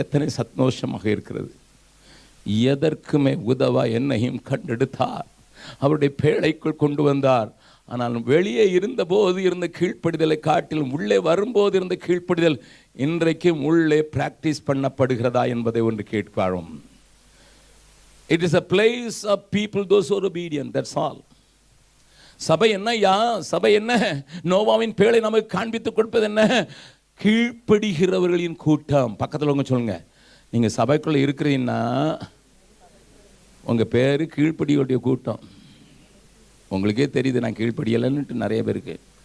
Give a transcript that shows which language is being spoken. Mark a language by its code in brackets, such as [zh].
[ta] எத்தனை சந்தோஷமாக இருக்கிறது. எதற்குமே உதவா என்னையும் கண்டெடுத்தார். அவருடைய பேழைக்குள் கொண்டு வந்தார். ஆனால் வெளியே இருந்தபோது இருந்த கீழ்ப்படிதலை காட்டிலும் உள்ளே வரும்போது இருந்த கீழ்ப்படிதல் இன்றைக்கும் உள்ளே பிராக்டிஸ் பண்ணப்படுகிறதா என்பதை ஒன்று கேட்பாரும். [en] It is a place of people those who are obedient. That's all. [ta] சபை என்னையா? சபை என்ன? நோவாவின் பேழை நமக்கு காண்பித்து கொடுப்பது என்ன? கீழ்ப்படுகிறவர்களின் கூட்டம். பக்கத்தில் உங்க சொல்லுங்க, நீங்க சபைக்குள்ள இருக்கிறீங்கன்னா உங்க பேரு கீழ்ப்படியோடைய கூட்டம். உங்களுக்கே தெரியுது நான் கீழ்ப்படியலைன்னுட்டு நிறைய பேருக்கு.